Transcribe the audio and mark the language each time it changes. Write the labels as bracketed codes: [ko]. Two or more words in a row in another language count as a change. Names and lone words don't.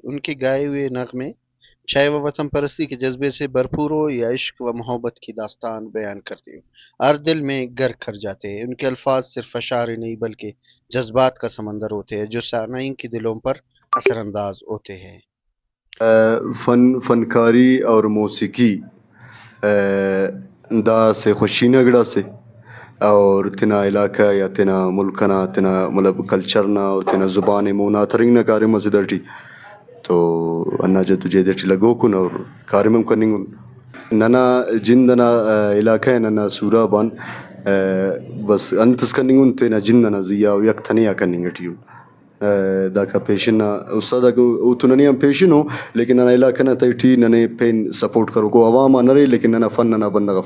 [ur] ان کے گائے ہوئے نغمے چاہے وہ وطن پرستی کے جذبے سے بھرپور ہو یا عشق و محبت کی داستان بیان کرتے ہو، ہر دل میں گر کر جاتے ہیں۔ ان کے الفاظ صرف اشعار ہی نہیں بلکہ جذبات کا سمندر ہوتے ہیں جو سامعین کے دلوں پر اثر انداز ہوتے ہیں۔ [brh] فنکاری اور موسیقی دا سے خوشی نگڑا سے اور تنا علاقہ یا تنا ملکنا تنا مطلب کلچرنا اور تنا زبان مونا ترنگ نہ کارم مزدٹی تو انا جد جیدٹی لگو کن اور کارمم کننگ ننا جندنا علاقہ ننا سورابان بس انتس کننگن تینا جندنا زیا و یک تنیا کننگٹیو داکا پیشن استاد او تو ننی ہم پیشن ہو لیکن ننا علاقہ نہ تیٹی ننے پین سپورٹ کرو کو عواما نرے لیکن ننا فن ننا بندغف